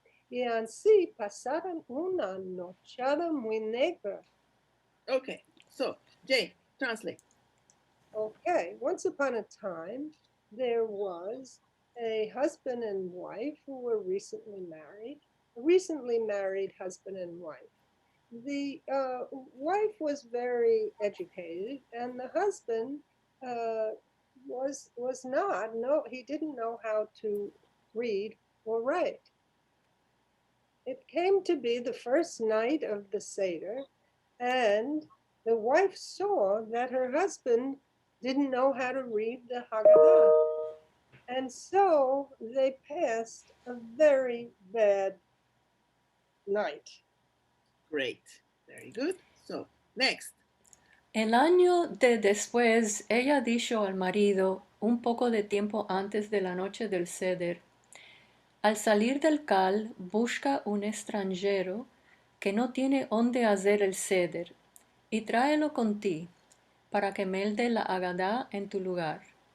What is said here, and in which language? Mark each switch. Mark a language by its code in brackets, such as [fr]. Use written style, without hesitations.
[lad] Y así pasaron una nochada muy negra. [en] Okay, so Jane, translate. Okay, once upon a time, there was a husband and wife who were recently married, a recently married husband and wife. The wife was very educated, and the husband was not. No, he didn't know how to read or write. It came to be the first night of the Seder, and the wife saw that her husband didn't know how to read the Haggadah. And so they passed a very bad night. Great, very good. So next. [lad] El año de después, ella dijo al marido, un poco de tiempo antes de la noche del ceder, al salir del cal, busca un extranjero que no tiene dónde hacer el ceder, y tráelo con ti, para que melde la Agadá en tu lugar.